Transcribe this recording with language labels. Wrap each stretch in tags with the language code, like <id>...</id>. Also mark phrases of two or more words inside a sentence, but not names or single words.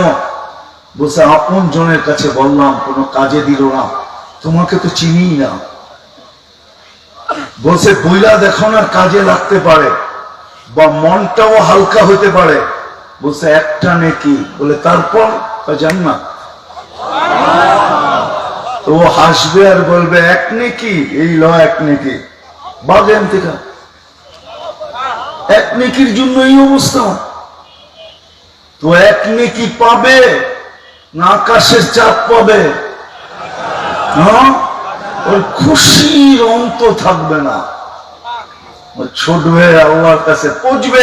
<bn>বলছে আপন জনের কাছে বললাম, কোনো কাজে দিল না, তোমাকে তো চিনি না। বলছে বইলা দেখো না, কাজে লাগতে পারে বা মনটাও হালকা হতে পারে। বলছে 1টা নেকি। বলে তারপর? জান্নাত। তো ও হাসবে আর বলবে 1 নেকি, এই ল 1 নেকি, বাজেন থেকে 1 নেকির জন্য এই অবস্থা। তো 1 নেকি পাবে না আকাশের চাপ পাবে? হ্যাঁ, ওই খুশির অন্ত থাকবে না। ছুটবে আল্লাহর কাছে, পৌঁছবে।</bn>